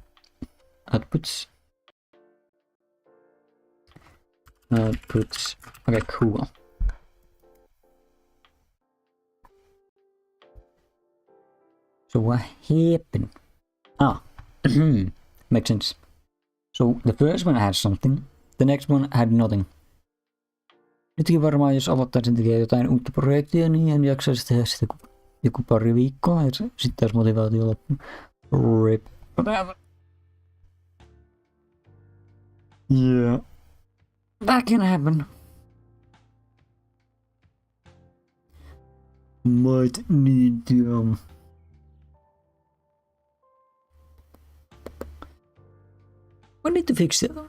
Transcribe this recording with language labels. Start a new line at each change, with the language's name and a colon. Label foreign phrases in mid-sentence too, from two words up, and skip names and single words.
English: Okay, cool. So what happened? Makes sense. So the first one had something, the next one had nothing.
Finnish: Nytkin varmaan jos aloittaisin tekemään jotain uutta projektia, niin en jaksaisi tehdä sitä joku pari viikkoa, ja sitten taas motivaatio loppu.
English: RIP. Yeah. That can happen. Might need to Might need to fix it.